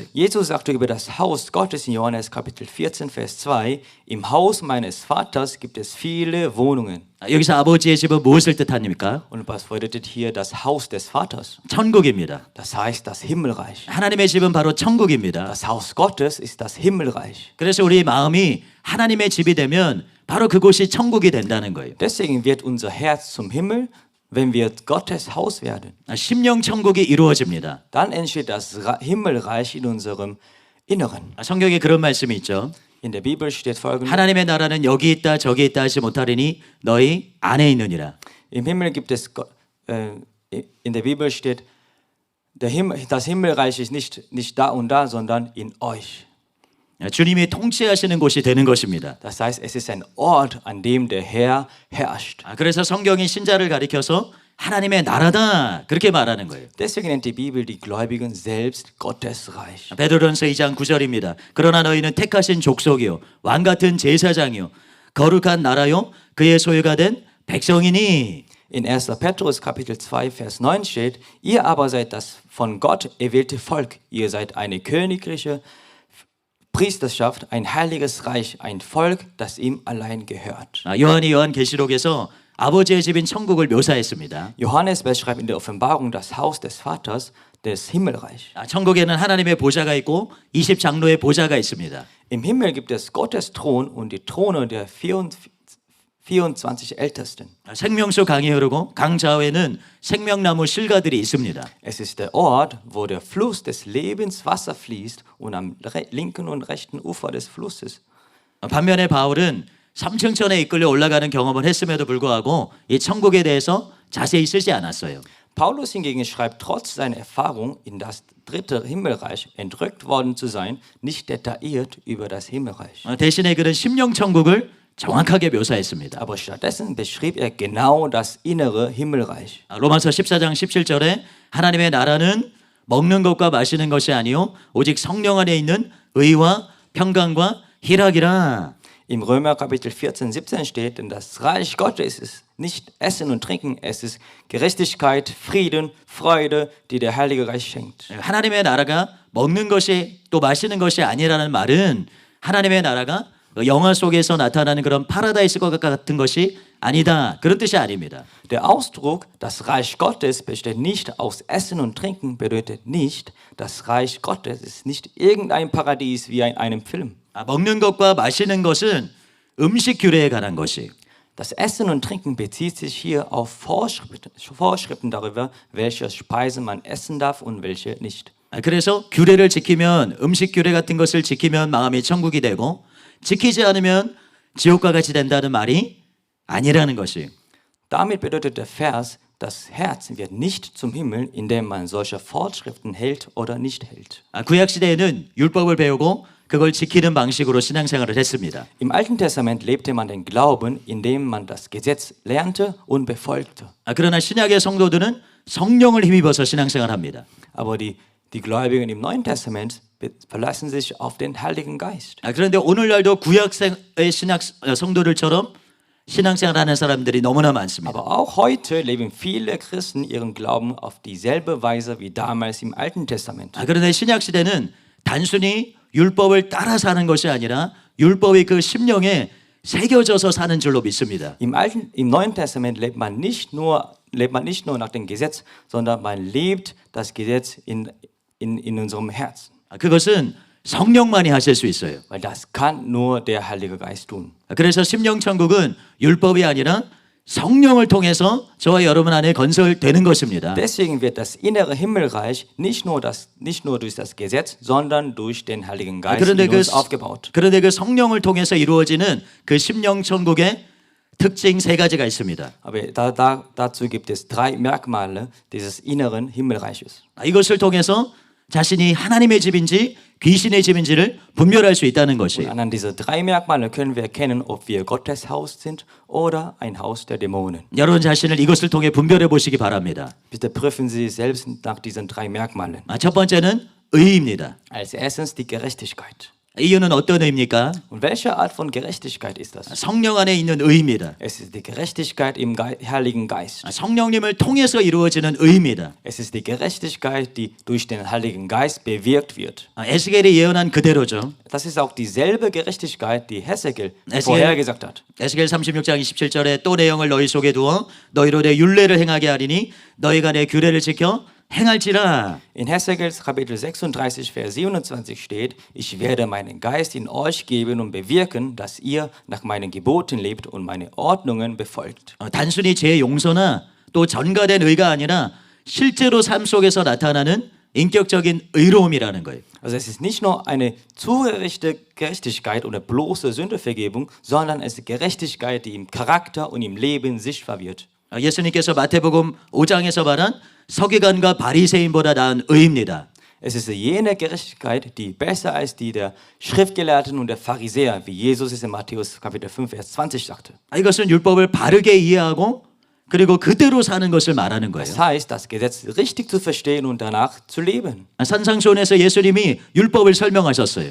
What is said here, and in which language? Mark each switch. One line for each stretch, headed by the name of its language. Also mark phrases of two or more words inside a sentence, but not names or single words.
German: Jesus sagte über das Haus Gottes in Johannes Kapitel 14, Vers 2: Im Haus meines Vaters gibt es viele Wohnungen.
Korean: 여기서 아버지의 집은 무엇을 뜻합니까?
German: Und was bedeutet hier das Haus des Vaters?
Korean: 천국입니다.
German: Das heißt das Himmelreich.
Korean: 하나님의 집은 바로 천국입니다.
German: Das Haus Gottes ist das Himmelreich.
Korean: 그래서 우리 마음이 하나님의 집이 되면 바로 그곳이 천국이 된다는 거예요.
German: Deswegen wird unser Herz zum Himmel, wenn wir Gottes Haus werden.
Korean: 심령 천국이 이루어집니다.
German: Dann entsteht das Himmelreich in unserem Inneren.
Korean: 성경에 그런 말씀이 있죠.
German: In der Bibel steht folgendes:
Korean: 하나님의 나라는 여기 있다 저기 있다 하지 못하리니 너희 안에 있느니라.
German: Im Himmel gibt es, in der Bibel steht, das Himmelreich ist nicht da und da, sondern in euch.
Korean: 주님이 통치하시는 곳이 되는 것입니다.
German: Das heißt, es ist ein Ort, an dem der Herr herrscht.
Korean: 그래서 성경이 신자를 가리켜서 하나님의 나라다 그렇게 말하는 거예요.
German: Deswegen nennt die Bibel die Gläubigen selbst Gottes Reich.
Korean: 베드로전서 2장 9절입니다. 그러나 너희는 택하신 족속이요 왕 같은 제사장이요 거룩한 나라요 그의 소유가 된 백성이니.
German: In 1. Petrus Kapitel 2 Vers 9 steht: Ihr aber seid das von Gott erwählte Volk. Ihr seid eine königliche Priesterschaft, ein heiliges Reich, ein Volk, das ihm allein gehört.
Korean: 요한이 요한계시록에서 아버지의 집인 천국을 묘사했습니다.
German: Johannes beschreibt in der Offenbarung das Haus des Vaters, des Himmelreich.
Korean: 천국에는 하나님의 보좌가 있고 20장로의 보좌가 있습니다.
German: Im Himmel gibt es Gottes Thron und die Throne der 24 Ältesten.
Korean: 생명수 강이 흐르고 강 좌우에는 생명나무 실과들이 있습니다.
German: Es ist der Ort, wo der Fluss des Lebens Wasser fließt und am linken und rechten Ufer des Flusses.
Korean: 반면에 바울은 삼층천에 이끌려 올라가는 경험을 했음에도 불구하고 이 천국에 대해서 자세히 쓰지 않았어요.
German: Paulus hingegen schreibt trotz seiner Erfahrung, in das dritte Himmelreich entrückt worden zu sein, nicht detailliert über das Himmelreich.
Korean: 대신에 그는 심령 천국을 정확하게 묘사했습니다.
German: Aber stattdessen beschrieb er genau das innere Himmelreich.
Korean: 로마서 14장 17절에 하나님의 나라는 먹는 것과 마시는 것이 아니요 오직 성령 안에 있는 의와 평강과 희락이라.
German: Im Römer Kapitel 14, 17 steht, denn das Reich Gottes nicht Essen und Trinken, es ist Gerechtigkeit, Frieden, Freude, die der Heilige Geist schenkt.
Korean: 하나님의 나라가 먹는 것이 또 마시는 것이 아니라는 말은 하나님의 나라가 영화 속에서 나타나는 그런 파라다이스과 같은 것이 아니다. 그런 뜻이 아닙니다.
German: Der Ausdruck, das Reich Gottes besteht nicht aus Essen und Trinken, bedeutet nicht, das Reich Gottes ist nicht irgendein Paradies wie in einem Film.
Korean: 먹는 것과 마시는 것은 음식 규례에 관한 것이.
German: Das Essen und Trinken bezieht sich hier auf Vorschriften darüber, welche Speisen man essen darf und welche nicht.
Korean: 그래서 규례를 지키면 음식 규례 같은 것을 지키면 마음이 천국이 되고 지키지 않으면 지옥과 같이 된다는 말이 아니라는 것이.
German: Damit bedeutet der Vers, das Herz wird nicht zum Himmel, indem man solche Vorschriften hält oder nicht hält.
Korean: 구약 시대에는 율법을 배우고 그걸 지키는 방식으로 신앙생활을 했습니다.
German: Im Alten Testament lebte man den Glauben, indem man das Gesetz lernte und befolgte.
Korean: 그러나 신약의 성도들은 성령을 힘입어서 신앙생활합니다.
German: Aber die Gläubigen im Neuen Testament verlassen sich auf den Heiligen Geist.
Korean: 그런데 오늘날도 구약의 신약 성도들처럼 신앙생활하는 사람들이 너무나 많습니다.
German: Aber auch heute leben viele Christen ihren Glauben auf dieselbe Weise wie damals im Alten Testament.
Korean: 그런데 신약 시대는 단순히 율법을 따라 사는 것이 아니라 율법이 그 심령에 새겨져서 사는 줄로 믿습니다.
German: Im Neuen Testament lebt man nicht nur nach dem Gesetz, sondern man lebt das Gesetz in unserem Herzen.
Korean: 그것은 성령만이 하실 수 있어요.
German: Weil das kann nur der Heilige Geist tun.
Korean: 그래서 심령천국은 율법이 아니라 성령을 통해서 저와 여러분 안에 건설되는 것입니다.
German: Deswegen wird das innere Himmelreich nicht nur durch das Gesetz, sondern durch den Heiligen Geist in uns aufgebaut.
Korean: 그런데 그 성령을 통해서 이루어지는 그 심령천국의 특징 세 가지가 있습니다.
German: Aber dazu gibt es 3 Merkmale dieses inneren Himmelreiches.
Korean: 이것을 통해서 자신이 하나님의 집인지 귀신의 집인지를 분별할 수 있다는 것이.
German: Anhand dieser 3 Merkmale können wir erkennen, ob wir Gottes Haus sind oder ein Haus der Dämonen.
Korean: 여러분 자신을 이것을 통해 분별해 보시기 바랍니다.
German: Bitte prüfen Sie selbst nach diesen 3 Merkmalen.
Korean: 첫 번째는 의입니다.
German: Als erstens die Gerechtigkeit.
Korean: 이유는 어떤 의입니까?
German: Und welche Art von Gerechtigkeit ist das?
Korean: 성령 안에 있는 의입니다.
German: Es ist die Gerechtigkeit im Heiligen Geist.
Korean: 성령님을 통해서 이루어지는 의입니다.
German: Es ist die Gerechtigkeit, die durch den Heiligen Geist bewirkt wird.
Korean: 에스겔이 예언한 그대로죠.
German: Das ist auch dieselbe Gerechtigkeit, die Hesekiel vorhergesagt hat.
Korean: 에스겔 36장 27절에 또 내 영을 너희 속에 두어 너희로 내 율례를 행하게 하리니 너희가 내 규례를 지켜 행할지라.
German: In Hesekiel Kapitel 36, Vers 27 steht, ich werde meinen Geist in euch geben und bewirken, dass ihr nach meinen Geboten lebt und meine Ordnungen befolgt.
Korean: 단순히 제 용서나 또 전가된 의가 아니라 실제로 삶 속에서 나타나는 인격적인 의로움이라는 거예요.
German: Also es ist nicht nur eine zurechte Gerechtigkeit oder bloße Sündevergebung, sondern es ist Gerechtigkeit, die im Charakter und im Leben sichtbar wird.
Korean: 예수님께서 마태복음 5장에서 말한 서기관과 바리새인보다 나은 의입니다.
German: Es ist jene Gerechtigkeit, die besser als die der Schriftgelehrten und der Pharisäer, wie Jesus es in Matthäus Kapitel 5, Vers 20 sagte.
Korean: 이것은 율법을 바르게 이해하고 그리고 그대로 사는 것을 말하는 거예요.
German: Das heißt, das Gesetz richtig zu verstehen und danach zu leben.
Korean: 산상수훈에서 예수님이 율법을 설명하셨어요.